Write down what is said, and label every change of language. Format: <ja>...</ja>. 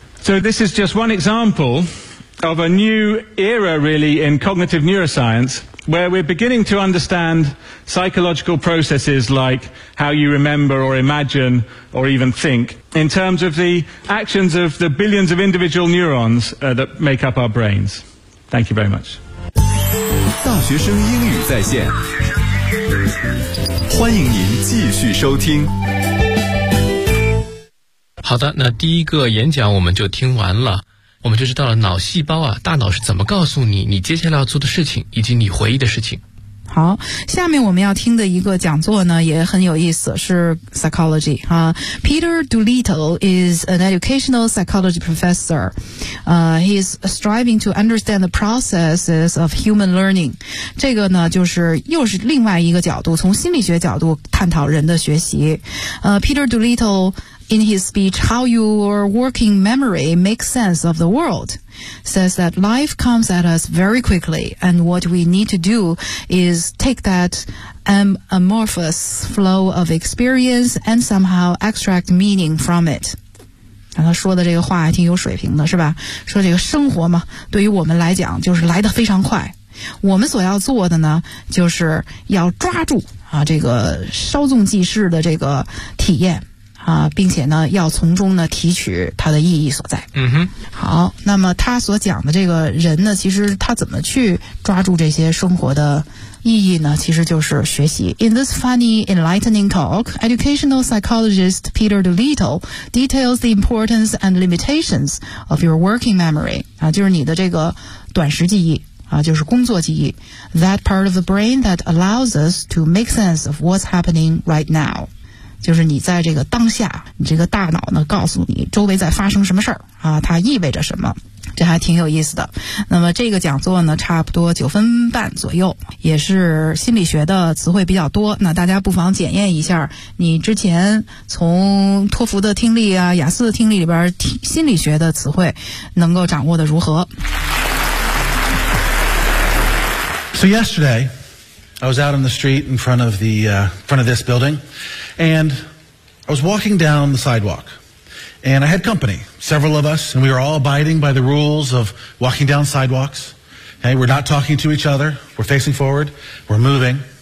<en>So this is just one example of a new era, really, in cognitive neuroscience, where we're beginning to understand psychological processes like how you remember or imagine or even think in terms of the actions of the billions of individual neurons that make up our brains. Thank you very much.</en> <zh>大学生英语在线，欢迎您继续收听。好的，那第一个演讲我们就听完了。我们就知道了脑细胞啊，大脑是怎么告诉你你接下来要做的事情以及你回忆的事情。好，下面我们要听的一个讲座呢也很有意思，是 psychology 啊。</zh> <en>Peter Doolittle is an educational psychology professor. He is striving to understand the processes of human learning.</en> <zh>这个呢就是又是另外一个角度，从心理学角度探讨人的学习。</zh> <en>Peter Doolittle,in his speech, How Your Working Memory Makes Sense of the World, says that life comes at us very quickly, and what we need to do is take that amorphous flow of experience and somehow extract meaning from it.</en> <zh>然后说的这个话还挺有水平的，是吧？说这个生活嘛，对于我们来讲就是来得非常快。我们所要做的呢，就是要抓住啊这个稍纵即逝的这个体验。并且呢要从中呢提取它的意义所在。嗯哼。好，那么他所讲的这个人呢，其实他怎么去抓住这些生活的意义呢，其实就是学习。</zh> <en>In this funny, enlightening talk, educational psychologist Peter Doolittle details the importance and limitations of your working memory,</en> <zh>就是你的这个短时记忆。就是工作记忆</zh> <en>,that part of the brain that allows us to make sense of what's happening right now.</en> <zh>就是你在这个当下，你这个大脑呢告诉你周围在发生什么事儿啊，它意味着什么。这还挺有意思的。那么这个讲座呢差不多九分半左右，也是心理学的词汇比较多，那大家不妨检验一下你之前从托福的听力啊雅思的听力里边心理学的词汇能够掌握的如何。</zh> <en>So yesterday, I was out on the street in front of the, front of this building, and I was walking down the sidewalk, and I had company, several of us, and we were all abiding by the rules of walking down sidewalks. Hey, we're not talking to each other, we're facing forward, we're moving.</en>